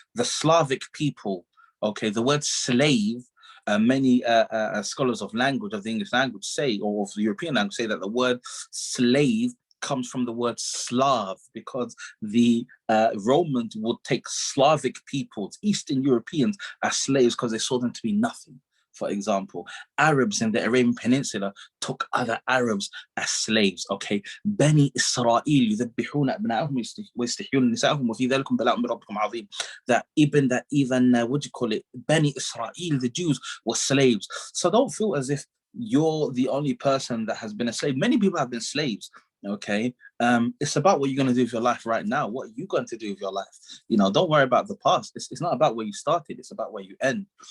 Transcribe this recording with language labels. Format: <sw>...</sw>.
<en>The Slavic people, okay, the word slave, many scholars of language, of the English language say, or of the European language say, that the word slave comes from the word Slav, because the Romans would take Slavic peoples, Eastern Europeans, as slaves because they saw them to be nothing. For example, Arabs in the Arabian Peninsula took other Arabs as slaves.</en> <ar>Okay, Bani Israel يذبحون أبنائهم ويستحيون نسائهم وفي ذلك بلاء من ربكم عظيم.</ar> <en>That even what do you call it? Bani Israel, the Jews, were slaves. So don't feel as if you're the only person that has been a slave. Many people have been slaves. Okay, it's about what you're going to do with your life right now. What are you going to do with your life? You know, don't worry about the past. It's not about where you started, it's about where you end.</en>